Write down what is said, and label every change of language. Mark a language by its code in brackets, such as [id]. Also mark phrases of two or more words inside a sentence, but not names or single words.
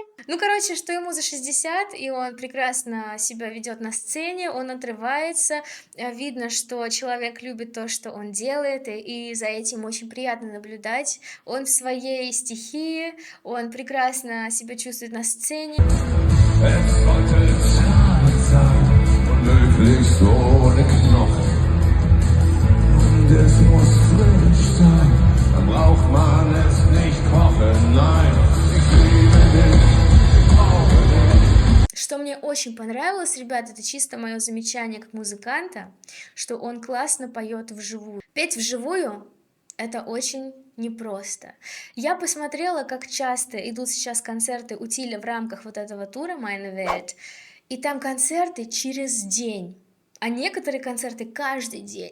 [ru] Ну, короче, что ему за 60, и он прекрасно себя ведет на сцене, он отрывается, видно, что человек любит то, что он делает, и за этим очень приятно наблюдать. Он в своей стихии, он прекрасно себя чувствует на сцене. [de] Es sollte Zeit sein und möglichst ohne Knochen. Und es muss frisch sein, dann braucht man es nicht kochen. Nein, ich liebe dich, ich brauche dich. [ru] Что мне очень понравилось, ребят, это чисто мое замечание как музыканта, что он классно поет вживую. Петь вживую — это очень непросто. Я посмотрела, как часто идут сейчас концерты у Тиля в рамках вот этого тура Meine Welt, и там концерты через день, а некоторые концерты каждый день.